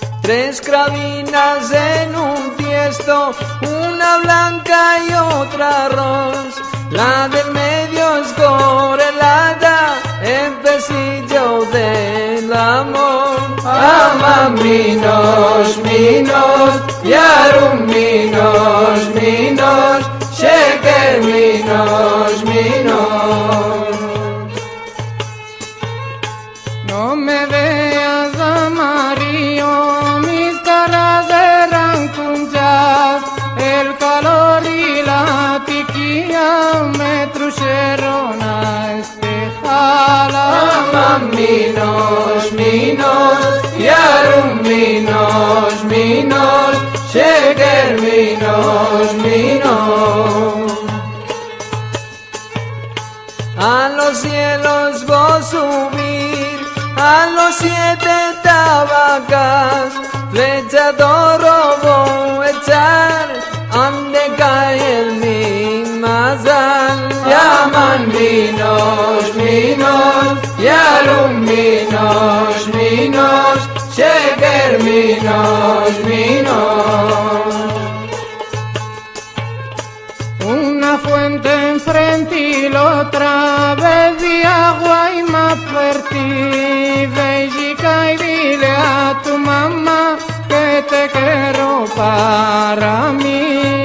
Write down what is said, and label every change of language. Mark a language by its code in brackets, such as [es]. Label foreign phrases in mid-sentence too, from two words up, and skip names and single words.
[lad] tres cravinas en un tiesto, una blanca y otra ros. La del medio es correlada, el pesillo del amor. [tr] Aman minos, yarum minos, sheker minos. [lad] No me veas amarillo, mis caras eran cunchas, el calor y la tiquilla me trujeron a espejar. [tr] Aman minos, yarum minos, sheker minos. [lad] A los cielos voy subir, a los 7 tabacas, flecha d'oro voy echar, ande cae el mi mazal. [tr] Llaman minos, yarum minos, sheker minos. [lad] Una fuente enfrente y la otra bebí agua y me advertí. Ve y dile a tu mamá que te quiero para mí.